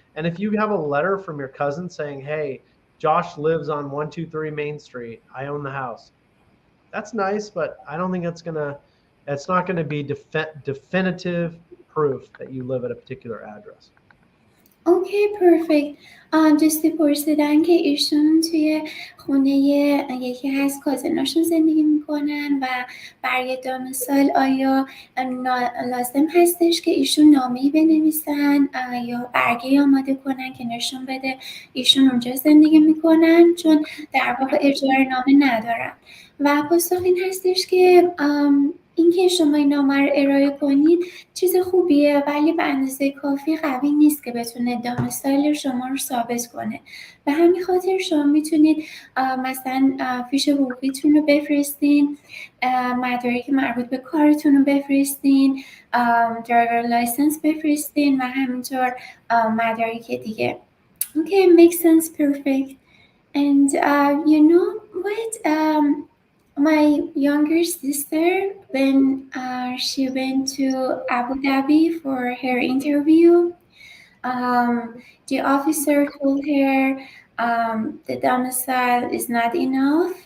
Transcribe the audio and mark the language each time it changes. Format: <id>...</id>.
<en>And if you have a letter from your cousin saying, "Hey, Josh lives on 123 Main Street. I own the house," that's nice, but I don't think that's not gonna be definitive proof that you live at a particular address. Okay perfect.</en> <fa>دوستی پرسیدن که ایشون توی خونه یکی از کازناشون زندگی میکنن و برای دامسال آیا لازم هستش که ایشون نامه‌ای بنویسن یا برگه آماده کنن که نشون بده ایشون اونجا زندگی میکنن، چون در واقع اجاره‌نامه ندارن. و پاسخ این هستش که اینکه شما این نامه رو ارائه کنید چیز خوبیه، ولی به اندازه کافی قوی نیست که بتونه دامسایل شما رو ثابت کنه. به همین خاطر شما میتونید مثلا فیش حقوقیتون رو بفرستین، مدارک مربوط به کارتون رو بفرستین، درایور لایسنس بفرستین و همینطور مدارک دیگه.</fa> <en>Okay, makes sense, perfect. And you know what? My younger sister, when she went to Abu Dhabi for her interview, the officer told her the domicile is not enough.</en>